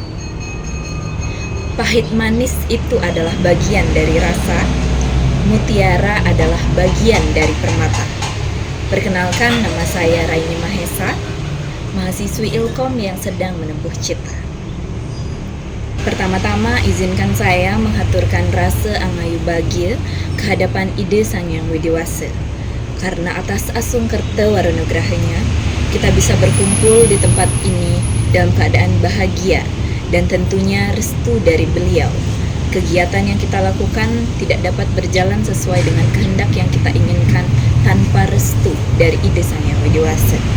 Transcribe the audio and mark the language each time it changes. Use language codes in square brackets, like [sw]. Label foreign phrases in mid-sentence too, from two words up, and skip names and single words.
[id] Pahit manis itu adalah bagian dari rasa, mutiara adalah bagian dari permata. Perkenalkan, nama saya Raini Mahesa, mahasiswi Ilkom yang sedang menempuh cita. Pertama-tama, izinkan saya menghaturkan rasa [ban] angayu bahagia [id] kehadapan ide Sang Yang Widiwasa. Karena atas [ban] asung kerta waronugrahanya, [id] kita bisa berkumpul di tempat ini dalam keadaan bahagia dan tentunya restu dari beliau. Kegiatan yang kita lakukan tidak dapat berjalan sesuai dengan kehendak yang kita inginkan tanpa restu dari ide Sang Yang Widiwasa.